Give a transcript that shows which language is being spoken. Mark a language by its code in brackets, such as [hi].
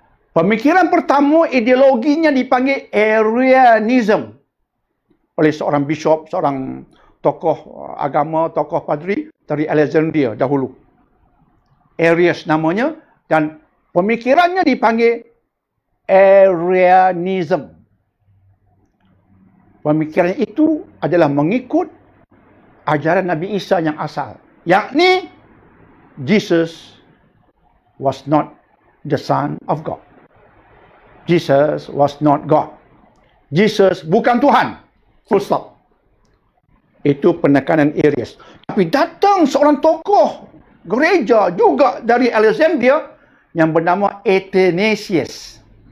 [ms] Pemikiran pertama, ideologinya dipanggil Arianism oleh seorang bishop, seorang tokoh agama, tokoh padri dari Alexandria dahulu. Arius namanya, dan pemikirannya dipanggil Arianism. Pemikiran itu adalah mengikut ajaran Nabi Isa yang asal. Yakni, [en] Jesus was not the Son of God. Jesus was not God. [ms] Jesus bukan Tuhan. [en] Full stop. [ms] Itu penekanan Arius. Tapi datang seorang tokoh gereja juga dari Alexandria yang bernama Athanasius.